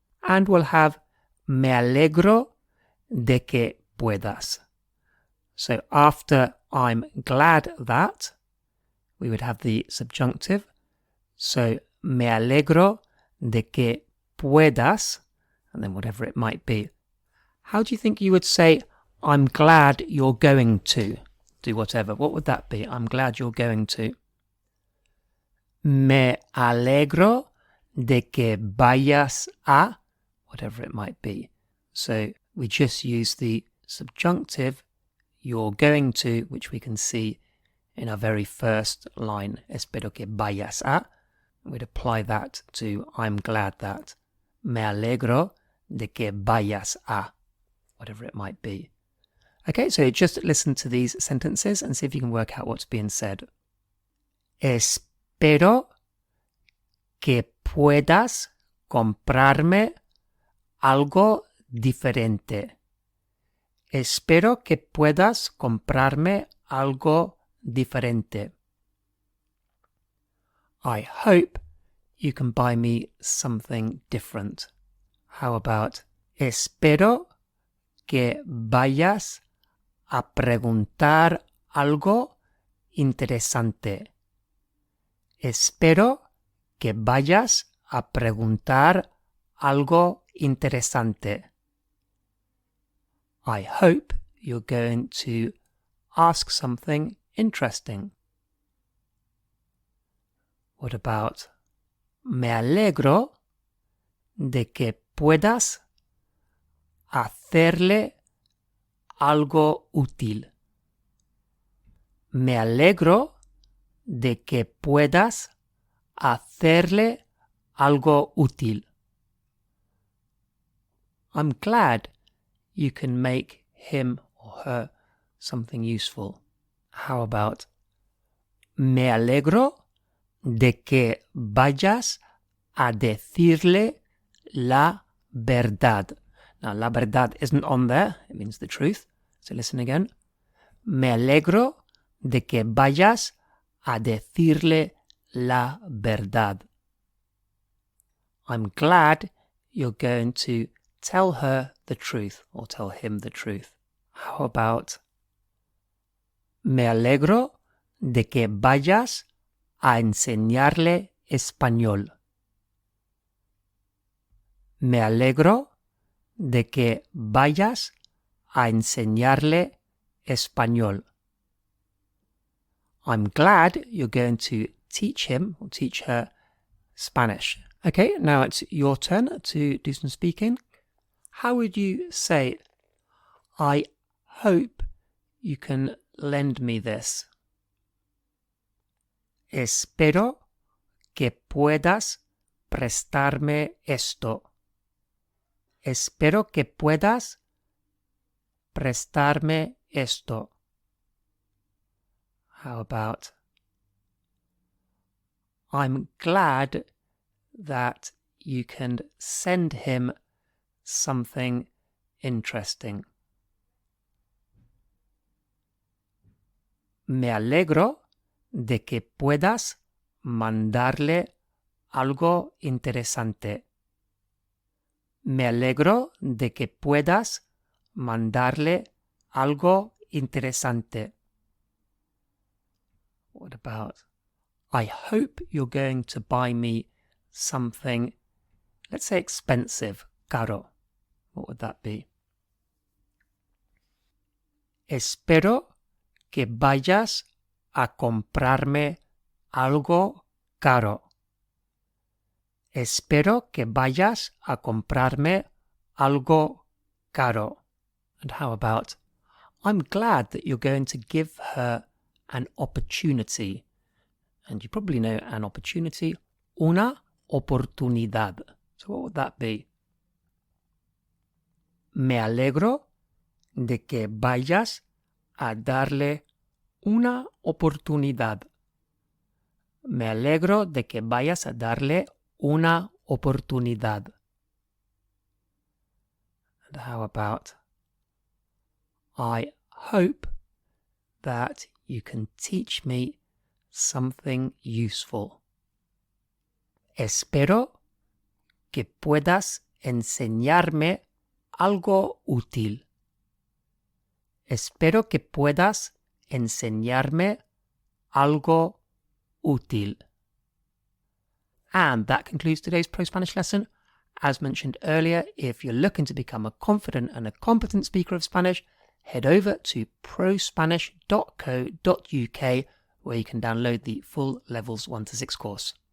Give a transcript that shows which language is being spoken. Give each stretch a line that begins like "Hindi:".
English: And we'll have
Spanish: me alegro de que puedas.
English: So after I'm glad that, we would have the subjunctive. So
Spanish: me alegro de que puedas,
English: and then whatever it might be. How do you think you would say, I'm glad you're going to do whatever? What would that be? I'm glad you're going to.
Spanish: Me alegro de que vayas a,
English: whatever it might be. So we just use the subjunctive, you're going to, which we can see in our very first line,
Spanish: espero que vayas a.
English: We'd apply that to I'm glad that.
Spanish: Me alegro de que vayas a,
English: whatever it might be. Okay, so just listen to these sentences and see if you can work out what's being said.
Spanish: Espero que puedas comprarme algo diferente. Espero que puedas comprarme algo diferente.
English: I hope you can buy me something different. How about
Spanish: espero que vayas a preguntar algo interesante. Espero que vayas a preguntar algo interesante.
English: I hope you're going to ask something interesting. What about
Spanish: me alegro de que puedas hacerle algo útil. Me alegro de que puedas hacerle algo útil.
English: I'm glad you can make him or her something useful. How about
Spanish: me alegro de que vayas a decirle la verdad.
English: Now, la verdad isn't on there. It means the truth. So listen again.
Spanish: Me alegro de que vayas a decirle la verdad.
English: I'm glad you're going to tell her the truth or tell him the truth. How about
Spanish: me alegro de que vayas a enseñarle español. Me alegro de que vayas a enseñarle español.
English: I'm glad you're going to teach him or teach her Spanish. Okay, now it's your turn to do some speaking. How would you say, I hope you can lend me this?
Spanish: Espero que puedas prestarme esto. Espero que puedas prestarme esto.
English: How about, I'm glad that you can send him something interesting.
Spanish: Me alegro de que puedas mandarle algo interesante. Me alegro de que puedas mandarle algo interesante.
English: What about, I hope you're going to buy me something, let's say expensive, caro. What would that be?
Spanish: Espero que vayas a comprarme algo caro. Espero que vayas a comprarme algo caro.
English: And how about, I'm glad that you're going to give her an opportunity. And you probably know an opportunity, una oportunidad. So what would that be?
Spanish: Me alegro de que vayas a darle una oportunidad. Me alegro de que vayas a darle una oportunidad.
English: And how about, I hope that you can teach me something useful.
Spanish: Espero que puedas enseñarme algo útil. Espero que puedas enseñarme algo útil.
English: And that concludes today's ProSpanish lesson. As mentioned earlier, if you're looking to become a confident and a competent speaker of Spanish, head over to prospanish.co.uk where you can download the full Levels 1 to 6 course.